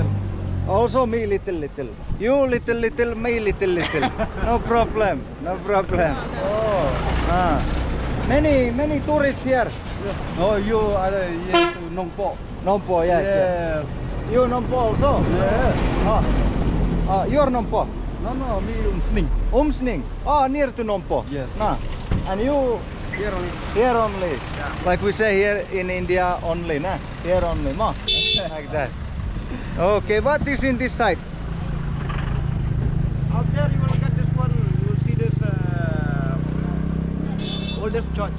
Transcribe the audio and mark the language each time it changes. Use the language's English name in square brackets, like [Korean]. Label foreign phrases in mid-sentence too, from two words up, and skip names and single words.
[English] Also me little. You little, me little. No problem. Oh. Many tourists here. Oh, you are yes, Nongpo. Nompo, yes. You Nompo also? Yeah. Oh, you are Nompo? No, me Umsning. Umsning. Oh, near to Nompo. Yes. Nah. And you Here only. here only? Yeah. Like we say here in India only, nah? Here only, ma? Like that. Okay, what is in this side? Out there you will get this one. You will see this oldest church.